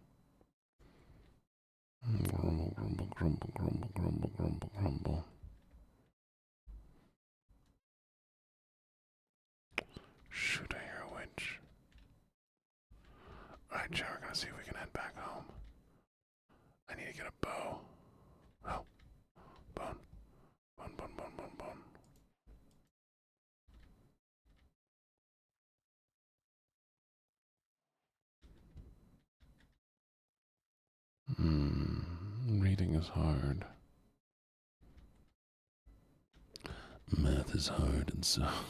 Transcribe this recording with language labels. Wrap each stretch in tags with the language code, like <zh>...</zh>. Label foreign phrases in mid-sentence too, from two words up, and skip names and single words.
<en>Grumble, grumble, grumble, grumble, grumble, grumble, grumble. Shoot, I hear a witch. Alright, Joe, we're gonna see if we can head back home. I need to get a bow. Oh, bone. Bone, bone, bone, bone, bone. Reading is hard. Math is hard, and so.</en>